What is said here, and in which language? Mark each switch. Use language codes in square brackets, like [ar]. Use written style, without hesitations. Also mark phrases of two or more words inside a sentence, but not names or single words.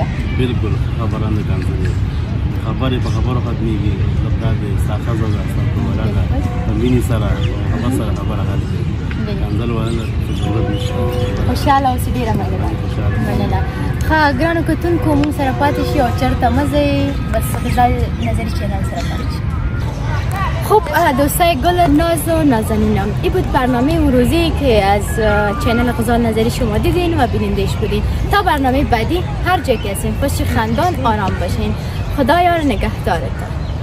[ps] بالکل خبره نه کنځل خبرې په خبرو ختمېږي مطلب دا دی ستا ښځه ده ستا کومره ده په مینې سره هغه سره خبره حل کړي کنځل ویل ضرورت نشته. خوشحاله اوسئ ډېره مننه. ښه ګرانو کتونکو موږ سره پاتې شي او چېرته مه ځئ بس غزال نظری چینل سره پاتې شي. [fa] خب دوستای گل ناز و نازنینم این بود برنامه امروزی که از چینل غزال نظری شما دیدین و بینندش بودین. تا برنامه بعدی هر جا که هستین خوش خندان آرام باشین. خدایا نگهدارتان.